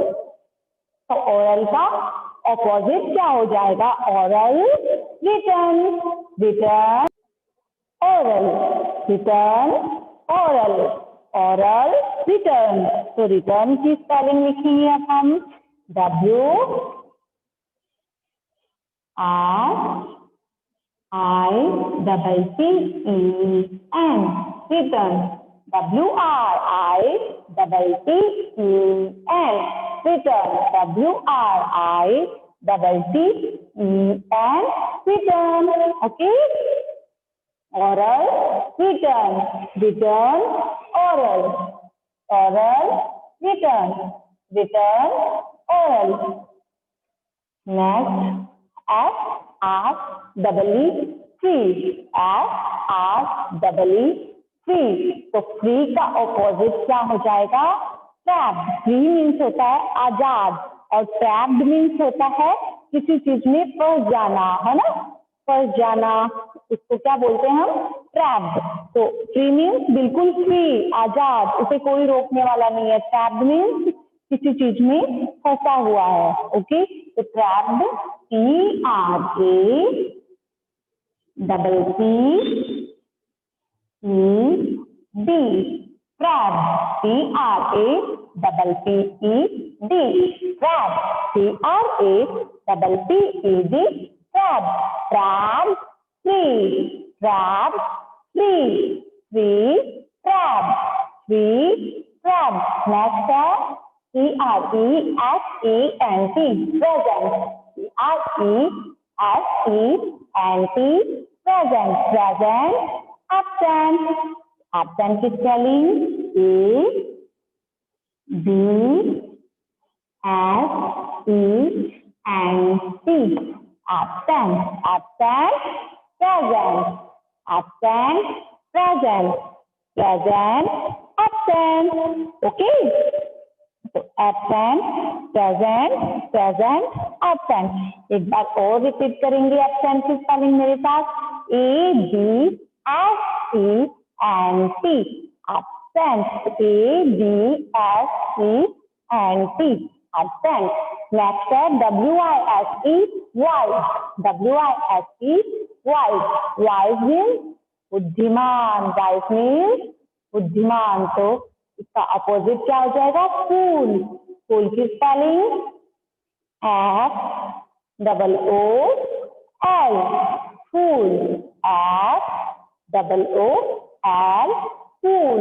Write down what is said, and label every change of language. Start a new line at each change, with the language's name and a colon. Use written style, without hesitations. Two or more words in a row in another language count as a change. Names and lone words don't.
Hindi: तो ओरल का ऑपोजिट क्या हो जाएगा?
English: oral, return. return, oral. return, oral. oral, return.
Hindi: तो रिटर्न की स्पेलिंग लिखेंगे अब हम.
English: WRITTEN, रिटर्न. WRITTEN, return. WRITTEN, return. Okay, oral, return. Return, oral. Oral, return. Return, oral. Next, FREE, FREE.
Hindi: तो फ्री का ऑपोजिट क्या हो जाएगा?
English: ट्रैप्ड. free means
Hindi: होता है आजाद और
English: trapped means
Hindi: होता है किसी चीज में फंस जाना, है ना? फंस जाना, इसको क्या बोलते हैं हम?
English: ट्रैप्ड.
Hindi: तो
English: free means
Hindi: बिल्कुल फ्री, आजाद, उसे कोई रोकने वाला नहीं है.
English: trapped means
Hindi: किसी चीज में फंसा हुआ है.
English: ओके, तो ट्रैप्ड, TRAPPED, trapped, TRAPPED, trapped, TRAPPED, trapped. Trapped, free. Trapped, free. Free, trapped. Free, trapped. Next है PRESENT, present. PRESENT, present. Present, absent. Absent की स्पेलिंग ABSENT, E and T. Absent, absent, present, absent, present, present, absent. Okay. तो absent, present, present, absent.
Hindi: एक बार और रिपीट करेंगे absent की स्पेलिंग मेरे साथ
English: A B S T and T. Absent, A B S T and T. Absent. Next है WISE, wise. WISE, wise. Wise means बुद्धिमान. Wise means बुद्धिमान.
Hindi: तो इसका अपोजिट क्या हो जाएगा?
English: फूल. फूल की स्पेलिंग FOOL. फूल. FOOL. फूल.